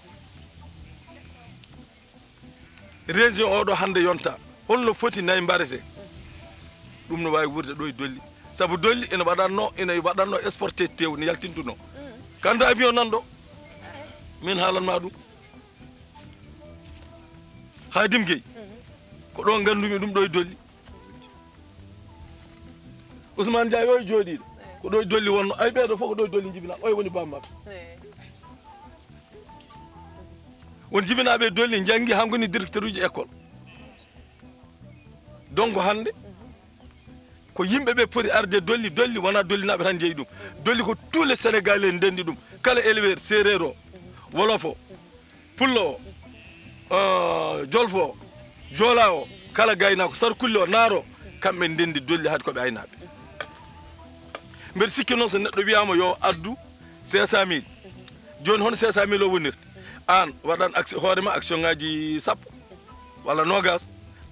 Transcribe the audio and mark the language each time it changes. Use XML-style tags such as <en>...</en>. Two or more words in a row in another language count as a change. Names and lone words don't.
<ff>région oɗo hande yonta holno foti nayi mbarete ɗum no wawi wurde ɗo e dolli saabu dolli ene waɗanno exporté tew ne yaltintuno kanda avion nan ɗo min haalanma ɗum Khadim Gueye ko ɗo gandumi ɗum ɗo e dolli Ousmane Ndiaye o e jooɗiɗo ko ɗo e dolli wonno ay ɓeeɗo fof ko ɗo e dolli jibina oye woni bammaɓe won jibinaɓe dolli janggi ha goni directeur uji école donc hande ko yimɓeɓe poti arde dolli wona dollinaɓe tan jeeyi ɗum dolli ko</ff> <fr>tous les sénégalais</fr> <ff>ndendi ɗum kala éleveur séréer o wolof o pullo o jolfo o joola o kala gaynako sarkulle o naaro kamɓe ndendi dolli haade koɓe aynaɓe mbeɗa sikki noon so neɗɗo wiyama yo addu 500 000 joni hono 500 000 o wonirta an waɗan action hoorema action ngaji sappo walla nogas ko</ff>